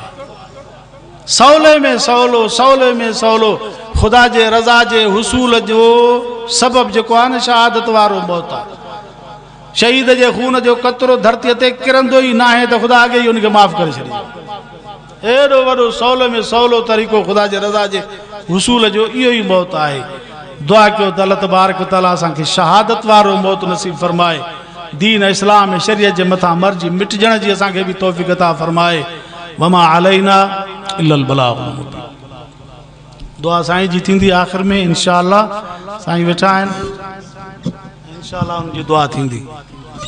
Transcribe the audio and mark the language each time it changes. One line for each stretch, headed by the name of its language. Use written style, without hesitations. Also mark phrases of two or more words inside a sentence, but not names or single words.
Sindhi: सवले में सवलो, सवले में सवलो ख़ुदा जे रज़ा जे हुसूल जो सबब जेको आहे न शहादत वारो मौत आहे। शहीद जे खून जो कतरो धरतीअ ते किरंदो ई न आहे त ख़ुदा अॻे ई उनखे माफ़ करे छॾींदो। एॾो वॾो सवले में सवलो तरीक़ो ख़ुदा जे रज़ा जे हुसूल जो इहो ई मौत आहे। दुआ कयो त अल्लाह
Arabic: تبارك و تعالى
Sindhi: असांखे शहादत वारो मौत नसीब फरमाए, दीन इस्लाम ऐं शरीयत जे मथां मर्जी मिटजण जी असांखे बि तौफ़ीक़ अता फरमाए।
Arabic: وما علينا إلا البلاغ المبين.
Sindhi: दुआ साईं जी थींदी आख़िर में इंशाअल्लाह, साईं वेठा आहिनि, इंशाअल्लाह उनजी दुआ थींदी।